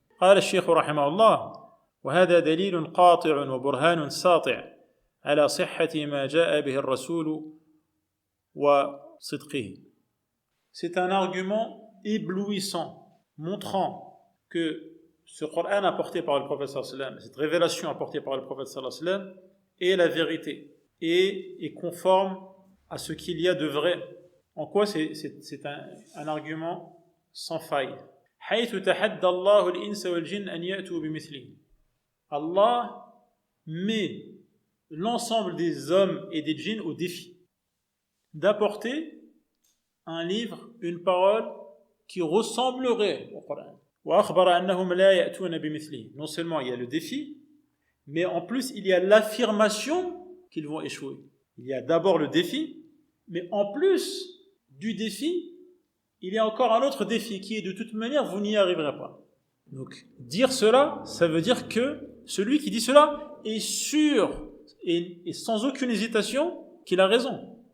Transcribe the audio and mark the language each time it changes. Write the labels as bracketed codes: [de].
[ar] قال الشيخ رحمه الله وهذا دليل قاطع وبرهان ساطع على صحة ما جاء به الرسول وصدقه. [fr] C'est un argument éblouissant montrant que ce Coran apporté par le prophète sallallahu alayhi wa sallam, cette révélation apportée par le prophète sallallahu alayhi wa sallam est la vérité et est conforme à ce qu'il y a de vrai. En quoi c'est un argument sans faille. [ar] حيث تحدى الله الإنس والجن أن يأتوا بمثله. [fr] Allah met l'ensemble des hommes et des djinns au défi d'apporter un livre, une parole qui ressemblerait au Coran. [ar] وأخبر أنهم لا يأتون بمثله. [fr] Non seulement il y a le défi, mais en plus il y a l'affirmation qu'ils vont échouer. Il y a d'abord le défi, mais en plus du défi, il y a encore un autre défi qui est de toute manière, vous n'y arriverez pas. Donc, dire cela, ça veut dire que celui qui dit cela est sûr et sans aucune hésitation qu'il a raison.